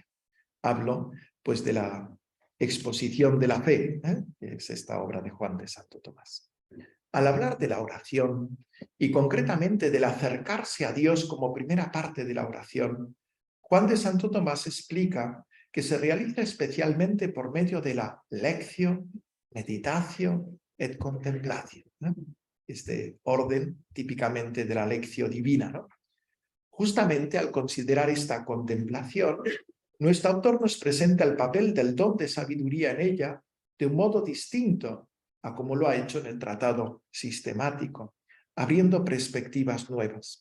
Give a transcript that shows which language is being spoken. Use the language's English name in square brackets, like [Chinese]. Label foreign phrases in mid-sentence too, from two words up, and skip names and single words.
[Spanish] Hablo pues de la exposición de la fe, que es esta obra de Juan de Santo Tomás. Al hablar de la oración y concretamente del acercarse a Dios como primera parte de la oración, Juan de Santo Tomás explica que se realiza especialmente por medio de la lectio, meditación [Latin] et contemplatio, [Spanish] ¿no? Este orden típicamente de la [Latin] lectio divina, [Spanish] ¿no? Justamente al considerar esta contemplación, nuestro autor nos presenta el papel del don de sabiduría en ella de un modo distinto a como lo ha hecho en el tratado sistemático, abriendo perspectivas nuevas.